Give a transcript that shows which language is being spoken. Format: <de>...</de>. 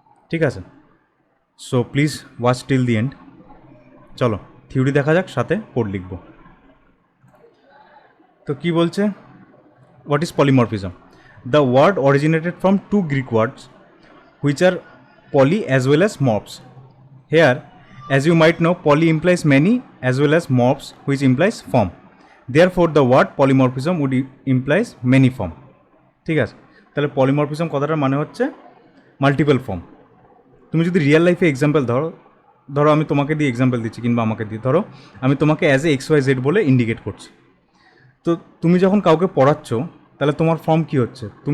<bn>ঠিক আছে?</bn> <en>So please watch till the end.</en> <bn>চলো থিওরি দেখা যাক, সাথে কোড লিখব। তো কি বলছে?</bn> <en>What is polymorphism? The word originated from two Greek words which are poly as well as morphs. Here, as you might know, poly implies many as well as morphs, which implies form. Therefore, the word polymorphism would implies many form.</en> <bn>ঠিক আছে? তাহলে polymorphism কথাটার মানে হচ্ছে multiple form. তুমি যদি real লাইফে example ধরো আমি তোমাকে দিয়ে এক্সাম্পল দিচ্ছি, কিংবা আমাকে দিয়ে, ধরো আমি তোমাকে অ্যাজ এ XYZ বলে ইন্ডিকেট করছি। তো তুমি যখন কাউকে পড়াচ্ছ, তাহলে তোমার ফর্ম কী হচ্ছে?</bn>